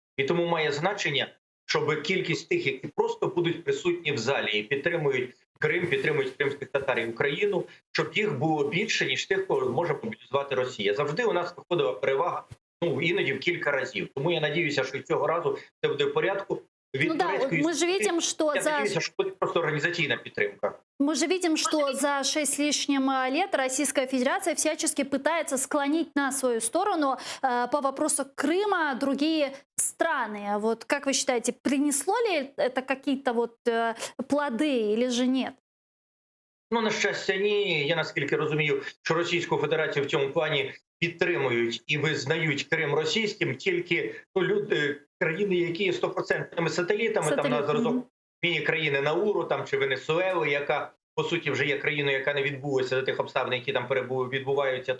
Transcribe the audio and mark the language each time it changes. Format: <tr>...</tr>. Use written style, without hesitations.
<uk>І тому має значення, щоб кількість тих, які просто будуть присутні в залі і підтримують Крим, підтримують кримських татар і Україну, щоб їх було більше, ніж тих, кого може мобілізувати Росія. Завжди у нас виходила перевага, іноді в кілька разів. Тому я надіюся, що і цього разу це буде в порядку.</uk> <ru>Мы же видим, что просто организационная</ru> <uk>підтримка.</uk> <ru>Мы же видим, что за 6 с лишним лет Российская Федерация всячески пытается склонить на свою сторону по вопросу Крыма другие страны. Вот как вы считаете, принесло ли это какие-то плоды или же нет?</ru> <uk>На щастя, ні. Я наскільки розумію, що Російську Федерацію в цьому плані підтримують і визнають Крим російським тільки люди, країни, які є 100% сателітами, там на зразок міні-країни Науру там, чи Венесуели, яка, по суті, вже є країною, яка не відбулася за тих обставин, які там відбуваються.</uk>